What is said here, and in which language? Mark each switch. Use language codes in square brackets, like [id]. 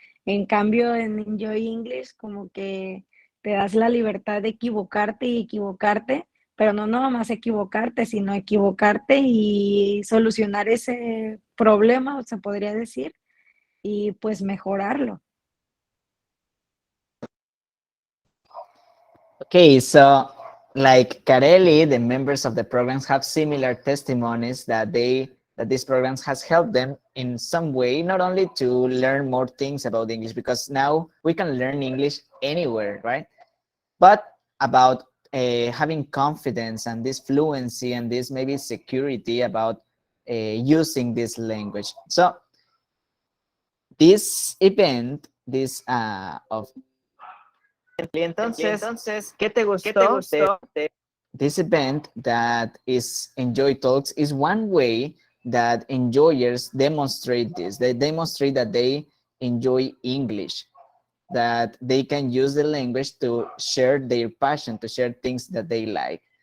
[es] En cambio, en Enjoy English, como que te das la libertad de equivocarte, pero no nada más equivocarte, sino equivocarte y solucionar ese problema, se podría decir, y pues mejorarlo. [en] Okay, so like Kareli, the members of the programs have similar testimonies that these programs has helped them in some way, not only to learn more things about English, because now we can learn English anywhere, right? But about having confidence and this fluency and this maybe security about using this language. So this event, of [es] entonces, ¿qué te gustó? [en] This event that is Enjoy Talks is one way that enjoyers demonstrate this. They demonstrate that they enjoy English, that they can use the language to share their passion, to share things that they like.